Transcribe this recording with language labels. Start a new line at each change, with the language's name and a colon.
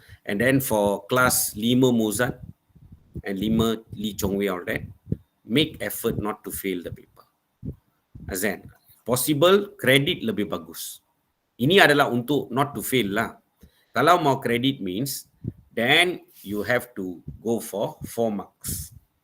English: And then for class 5 Mozart and 5 Lee Chong Wei, all that, make effort not to fail the paper.
Malay: Azan, possible credit lebih bagus. Ini adalah untuk
English: not to fail
Malay: lah. Kalau mau
English: credit means, then you have to go for 4 marks.